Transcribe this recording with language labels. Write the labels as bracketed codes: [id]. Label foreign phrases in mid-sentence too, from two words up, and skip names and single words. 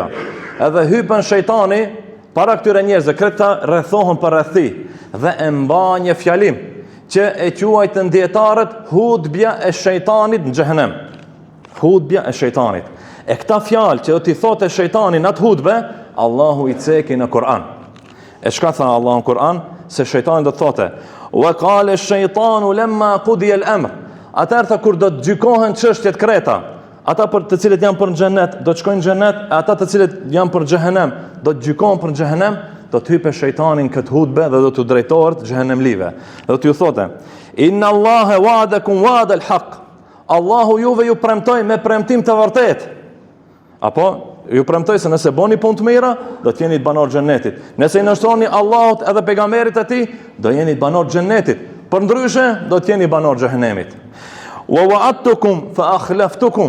[sq] Edhe hypen shejtani para këtyre njerëzve, këta rrethohen për rreth tij dhe e mban një fjalim që e quajtën dietarët hutbja e shejtanit në xhehenem. Hutbja e shejtanit. E këta fjalë që do t'i thotë shejtani në atë hutbe, Allahu i ceki në Kur'an. E çka tha Allahu në Kur'an? Se shejtani do të thotë: [ar] "وقال الشيطان لما قضي الأمر." [sq] Atëherë kur do të gjykohen çështjet kreta, ata për të cilët janë për në xhenet do të shkojnë në xhenet, e ata të cilët janë për xhehenem do të gjykohen për xhehenem, do të hyjë shejtani në këtë hutbe dhe do t'u drejtohet xhehenemlive. Do t'ju thotë: [ar] "إن الله وعدكم وعد الحق." [sq] Allahu juve ju premtoi me premtim të vërtetë. Apo ju premtoi se nëse bëni punë të mira, do të jeni banor xhenetit. Nëse i nështroni Allahut edhe pejgamberit e tij, do jeni banor xhenetit. Përndryshe do të jeni banor xhehenemit. [ar] ووعدتكم فأخلفتكم.